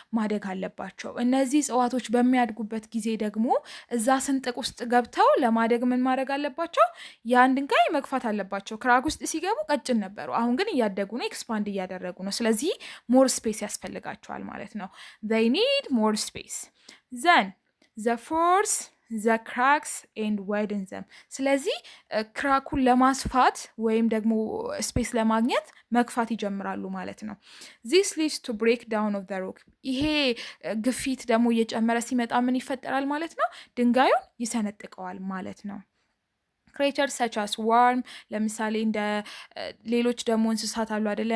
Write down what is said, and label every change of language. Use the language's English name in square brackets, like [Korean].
[Amharic] ማደግ አለባቸው። እነዚህ እጽዋቶች በሚያድጉበት ጊዜ ደግሞ እዛ ስንጥቅ ውስጥ ገብተው ለማደግ ምን ማድረግ አለባቸው? ያን ድንጋይ መግፋት አለባቸው። ክራክ ውስጥ ሲገቡ ቀጭን ነበሩ። አሁን ግን እያደጉ ነው፣ ኤክስፓንድ እያደረጉ ነው። ስለዚህ ሞር ስፔስ ያስፈልጋቸዋል ማለት ነው። [English] they need more space. Then the force the cracks and widen them. [Amharic] ስለዚህ ክራኩን ለማስፋት ወይም ደግሞ ስፔስ ለማግኘት መግፋት ይጀምራሉ ማለት ነው። [English] this leads to breakdown of the rock. [Amharic] ይሄ ግፊት ደግሞ እየጨመረ ሲመጣ ምን ይፈጠራል ማለት ነው? ድንጋዩን ይሰነጥቀዋል ማለት ነው። [English] ክሬቸርስ ሰች አስ ዋርም፣ [Amharic] ለምሳሌ እንደ ሌሎች ደግሞ እንስሳት አሉ አይደለ?